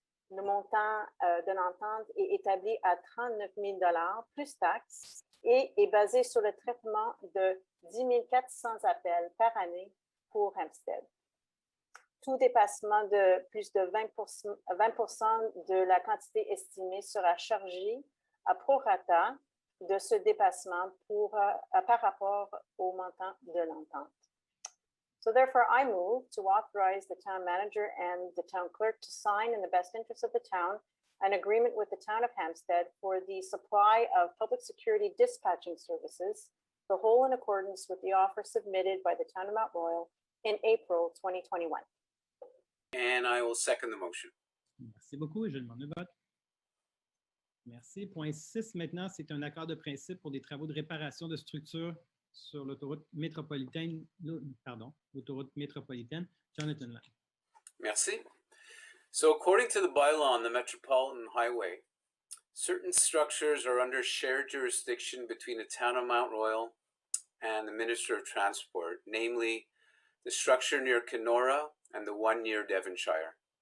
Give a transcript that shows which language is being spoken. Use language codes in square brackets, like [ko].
[fr] Le montant de l'entente est établi à 39 000 $ plus taxes et est basé sur le traitement de 10 400 appels par année pour Hampstead. Tout dépassement de plus de 20 % de la quantité estimée sera chargé à prorata de ce dépassement par rapport au montant de l'entente. [en] So therefore, I move to authorize the town manager and the town clerk to sign in the best interest of the town an agreement with the town of Hampstead for the supply of public security dispatching services, the whole in accordance with the offer submitted by the town of Mount Royal in April 2021. And I will second the motion. [fr] Merci beaucoup. Je demande le vote. Merci. Point 6, maintenant, c'est un accord de principe pour des travaux de réparation de structures sur l'autoroute métropolitaine, l'autoroute métropolitaine. Jonathan Lang. Merci. [en] So according to the bylaw on the Metropolitan Highway, certain structures are under shared jurisdiction between the town of Mount Royal and the Minister of Transport, namely the structure near Kenora and the one near Devonshire.